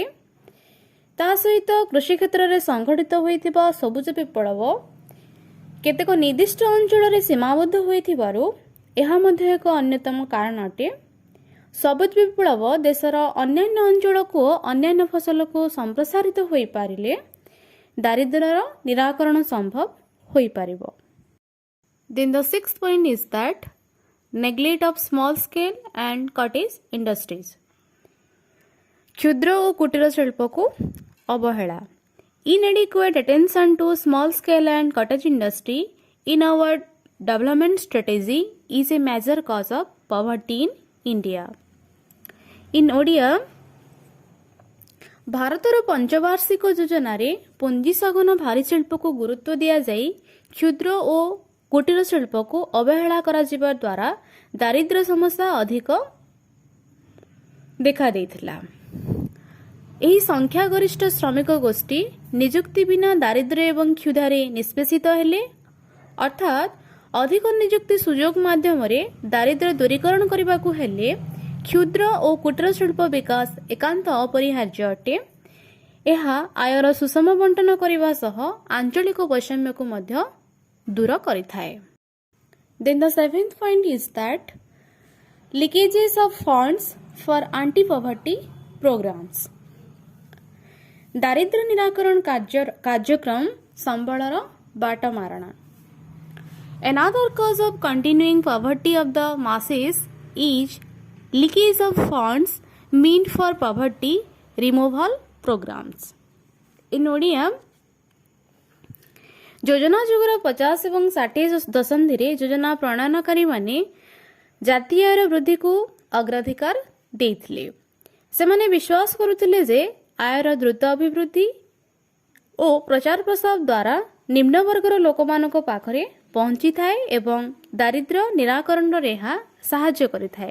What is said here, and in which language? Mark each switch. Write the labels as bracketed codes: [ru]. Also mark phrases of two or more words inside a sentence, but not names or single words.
[or] ତା ସହିତ କୃଷି କ୍ଷେତ୍ରରେ ସଂଘଟିତ ହୋଇଥିବା ସବୁଜ ବିପ୍ଳବ କେତେକ ନିର୍ଦ୍ଦିଷ୍ଟ ଅଞ୍ଚଳରେ ସୀମାବଦ୍ଧ ହୋଇଥିବାରୁ ଏହା ମଧ୍ୟ ଏକ ଅନ୍ୟତମ କାରଣ ଅଟେ। ସବୁଜ ବିପ୍ଳବ ଦେଶର ଅନ୍ୟାନ୍ୟ ଅଞ୍ଚଳକୁ ଓ ଅନ୍ୟାନ୍ୟ ଫସଲକୁ ସମ୍ପ୍ରସାରିତ ହୋଇପାରିଲେ ଦାରିଦ୍ର୍ୟର ନିରାକରଣ ସମ୍ଭବ ହୋଇପାରିବ। [en] Then the sixth point is that neglect of small scale and cottage industries. [or] କ୍ଷୁଦ୍ର ଓ କୁଟୀର ଶିଳ୍ପକୁ ଅବହେଳା। [en] Inadequate attention to small scale and cottage industry in our development strategy is a major cause of poverty in India. [or] In ଓଡ଼ିଆ, ଭାରତର ପଞ୍ଚବାର୍ଷିକ ଯୋଜନାରେ ପୁଞ୍ଜି ସଘନ ଭାରୀ ଶିଳ୍ପକୁ ଗୁରୁତ୍ୱ ଦିଆଯାଇ କ୍ଷୁଦ୍ର ଓ କୁଟୀର ଶିଳ୍ପକୁ ଅବହେଳା କରାଯିବା ଦ୍ୱାରା ଦାରିଦ୍ର୍ୟ ସମସ୍ୟା ଅଧିକ ଦେଖାଦେଇଥିଲା। ଏହି ସଂଖ୍ୟାଗରିଷ୍ଠ ଶ୍ରମିକ ଗୋଷ୍ଠୀ ନିଯୁକ୍ତି ବିନା ଦାରିଦ୍ର୍ୟ ଏବଂ କ୍ଷୁଧାରେ ନିଷ୍ପେଷିତ ହେଲେ, ଅର୍ଥାତ୍ ଅଧିକ ନିଯୁକ୍ତି ସୁଯୋଗ ମାଧ୍ୟମରେ ଦାରିଦ୍ର୍ୟ ଦୂରୀକରଣ କରିବାକୁ ହେଲେ କ୍ଷୁଦ୍ର ଓ କୁଟୀର ଶିଳ୍ପ ବିକାଶ ଏକାନ୍ତ ଅପରିହାର୍ଯ୍ୟ ଅଟେ। ଏହା ଆୟର ସୁଷମ ବଣ୍ଟନ କରିବା ସହ ଆଞ୍ଚଳିକ ବୈଷମ୍ୟକୁ ମଧ୍ୟ ଦୂର କରିଥାଏ। [en] Then the seventh point is that leakages of funds for anti-poverty programs. [or] ଦାରିଦ୍ର୍ୟ ନିରାକରଣ କାର୍ଯ୍ୟକ୍ରମ ସମ୍ବଳର ବାଟମାରଣା। [en] Another cause of continuing poverty of the masses is leakage of funds meant for poverty removal programs. [or] In ଓଡ଼ିଆ, ଯୋଜନା ଯୁଗର 50 ଏବଂ 60 ଦଶନ୍ଧିରେ ଯୋଜନା ପ୍ରଣୟନକାରୀମାନେ ଜାତୀୟ ଆୟର ବୃଦ୍ଧିକୁ ଅଗ୍ରାଧିକାର ଦେଇଥିଲେ। ସେମାନେ ବିଶ୍ୱାସ କରୁଥିଲେ ଯେ ଆୟର ଦ୍ରୁତ ଅଭିବୃଦ୍ଧି ଓ ପ୍ରଚାର ପ୍ରସାର ଦ୍ୱାରା ନିମ୍ନ ବର୍ଗର ଲୋକମାନଙ୍କ ପାଖରେ ପହଞ୍ଚିଥାଏ ଏବଂ ଦାରିଦ୍ର୍ୟ ନିରାକରଣରେ ଏହା ସାହାଯ୍ୟ କରିଥାଏ।